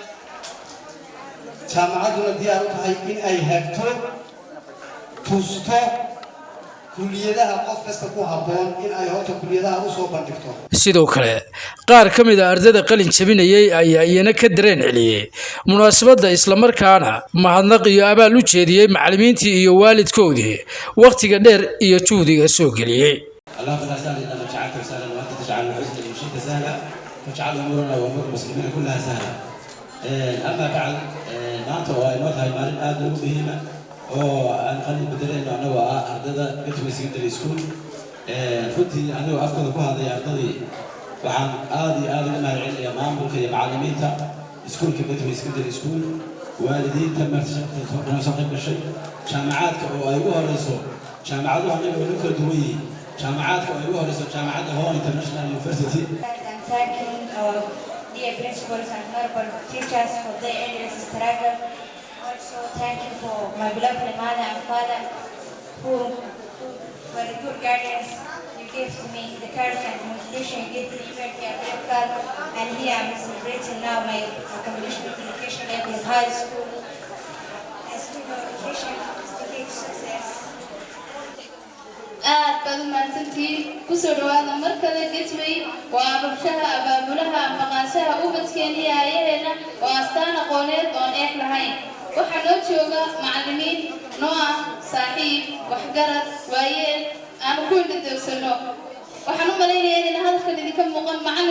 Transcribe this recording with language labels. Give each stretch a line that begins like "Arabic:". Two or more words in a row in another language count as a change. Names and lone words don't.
Somali: jaamacaduna diyaar u tahay in ay hagto tusto kulliyadaha qof kasta ku habboon in ay horta kulliyadaha u soo bandhigto. sidoo kale qaar ka mid ah ardayda qalin jabinayay ayaa iyana ka dareen celiyay munaasabada isla markaana mahadnaq iyo abaal u jeediyay macallimiintii iyo waalidkoodii waqtiga dheer iyo juhdiga soo geliyay.
Arabic: اللهم لا سهل الا ما جعلته سهلا وانت تجعل الحزن ان شئت سهلا فاجعل امورنا وامور المسلمين كلها سهلا. اما بعد
Somali: maanta waa inoo tahay maalin aad ugu muhiim ah oo aan qalin bedelayno anagu ardada Gateway Secondary School. runtii anigu afkooda ku hadlay ardadii waxaan aad iyo aad uga mahadcelinayaa maamulka iyo macallimiinta iskuulka Gateway Secondary School waalidiinta martisaabka soo qayb gashay jaamacadka oo ay ugu horeyso jaamacaduhu anagu way kala duwan yihiin jaamacadka oo ay ugu horeyso jaamacadda Hall International University.
English: Thanking dear principals and honorable teachers for their endless struggle. Also thank you for my beloved mother and father who for the good guidance you gave to me, the courage and motivation you gave to me when we are critical. And here I'm celebrating now my completion of education level in high school. As to my education is to give success.
Somali: aad baad mahadsantiin ku soo dhawaada mar kale Gateway waa rabshaha abaabulaha maqaashaha ubadkeena ayaheena waa astaan aqooneed oo eex lahayn waxa loo jooga macallimiin noo ah saaxiib waxgarad waayeel aan ku indhadoogsano waxaan u maleynayaa in halkan idinka muuqan macallin